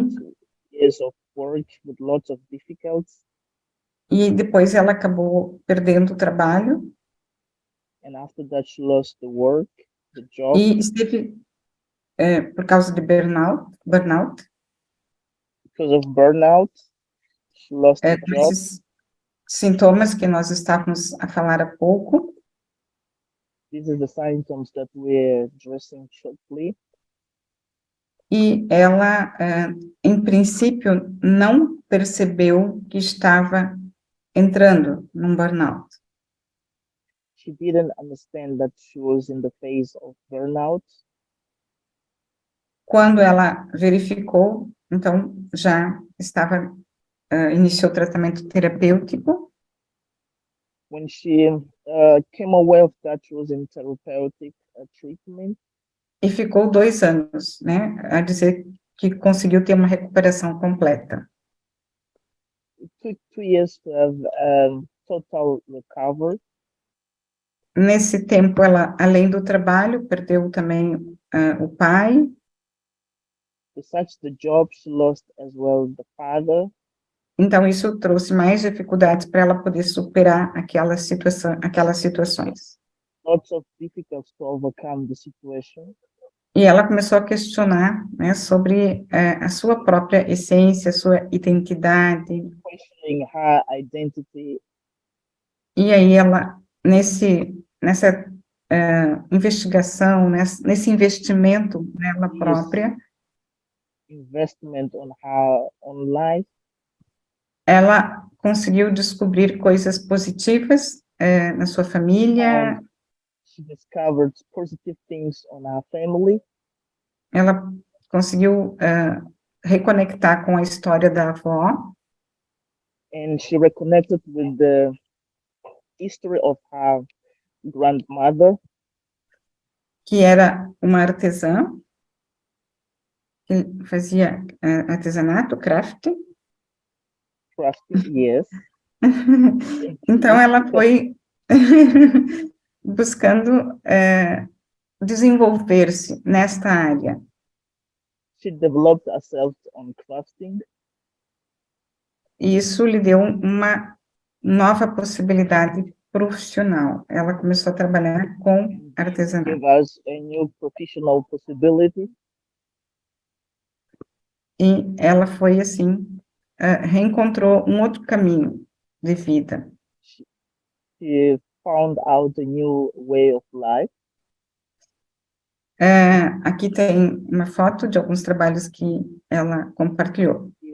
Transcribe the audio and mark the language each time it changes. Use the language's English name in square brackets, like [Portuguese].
[English] 8 years of work with lots of difficulties, [Portuguese] depois ela acabou perdendo o trabalho, [English] and after that she lost the work, the job, [Portuguese] e esteve, por causa de burnout, [English] because of burnout. She lost the [Portuguese] com [English] job. [Portuguese] esses sintomas que nós estávamos a falar há pouco, [English] These are the symptoms that we're addressing shortly. [Portuguese] e ela, em princípio, não percebeu que estava entrando num burnout. [English] She didn't understand that she was in the phase of burnout. [Portuguese] Quando ela verificou, então já estava, iniciou o tratamento terapêutico, [English] When she came aware of that, she was in therapeutic treatment. [Portuguese] e ficou 2 anos, né, a dizer que conseguiu ter uma recuperação completa. [English] It took 2 years to have total recovery. [Portuguese] Nesse tempo, ela, além do trabalho, perdeu também o pai, [English] Besides the job, she lost as well the father. [Portuguese] então isso trouxe mais dificuldades para ela poder superar aquelas situações. [English] Lots of difficulties to overcome the situation. [Portuguese] E ela começou a questionar, né, sobre a sua própria essência, a sua identidade. [English] Questioning her identity. [Portuguese] E aí ela, nessa investigação, nesse investimento nela própria, [English] Investment on her own life. [Portuguese] ela conseguiu descobrir coisas positivas na sua família. [English] She discovered positive things on her family. [Portuguese] Ela conseguiu reconectar com a história da avó. [English] And she reconnected with the history of her grandmother, [Portuguese] que era uma artesã, que fazia artesanato, craft. [English] crafting, yes. [Portuguese] Então, ela foi buscando desenvolver-se nesta área. [English] She developed herself on crafting. [Portuguese] E isso lhe deu uma nova possibilidade profissional. Ela começou a trabalhar com artesanato. [English] Gave us a new professional possibility. [Portuguese] E ela foi, assim, reencontrou um outro caminho de vida. [English] She found out a new way of life. [Portuguese] Aqui tem uma foto de alguns trabalhos que ela compartilhou.